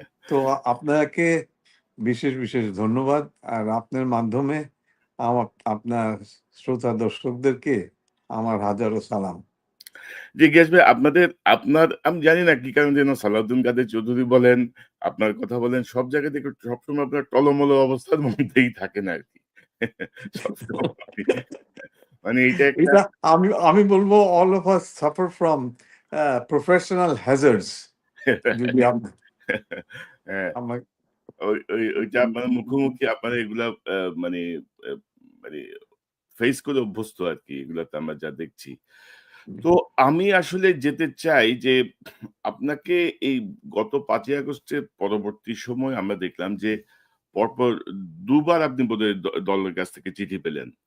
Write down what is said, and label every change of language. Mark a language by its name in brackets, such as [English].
[Bangla] তো আপনাকে বিশেষ বিশেষ ধন্যবাদ। আর আপনার মাধ্যমে আমার আপনার শ্রোতা দর্শকদেরকে আমার হাজারো সালাম। জি, গিয়াস ভাই, আপনার আমি জানি না কি কারণে যেন সালাউদ্দিন কাদের চৌধুরী বলেন, আপনার কথা বলেন, সব জায়গা থেকে সবসময় আপনার টলমল অবস্থার মধ্যেই থাকেন আরকি। সবসময় মানে এইটা একটা এটা আমি আমি বলবো [English] all of us suffer from professional hazards. [Bangla] যদি হ্যাঁ, আমার ওইটা আপনার মুখোমুখি আপনারা এগুলা মানে আ মানে ফেস করে অভ্যস্ত আরকি, এগুলাতে আমরা যা দেখছি। তো আমি আসলে যেতে চাই যে আপনাকে এই গত ৫ই আগস্টের পরবর্তী সময় আমরা দেখলাম যে পরপর ২ বার আপনি বোধহয় দলের কাছ থেকে চিঠি পেলেন।